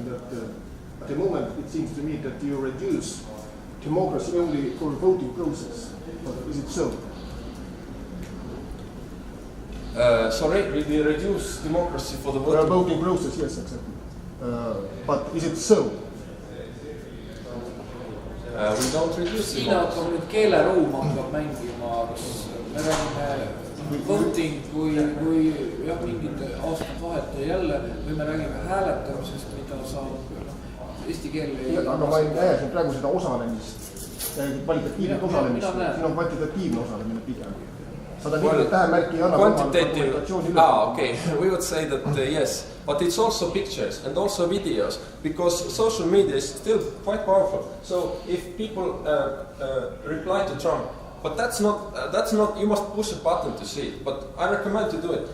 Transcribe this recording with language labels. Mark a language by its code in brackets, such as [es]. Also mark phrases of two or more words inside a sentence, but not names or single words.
[en] That at the moment it seems to me that you reduce democracy only for voting process. But is it so? Sorry, we reduce democracy for the voting process, yes, exactly. But is it so? We don't reduce [et] siin hakkab nüüd keeleruum hakkab mängima, kas me räägime voting kui jah, mingid aastad vahet ja jälle või me räägime hääletamisest, mida saab eesti keel ei... Aga ma ei näe siin praegu seda osalemist, kvalitatiivne osalemist, siin on kvantitatiivne osalemine pigem. [en] Okay, we would say that yes, but it's also pictures and also videos, because social media is still quite powerful. So if people reply to Trump, but that's not, you must push a button to see it, but I recommend to do it.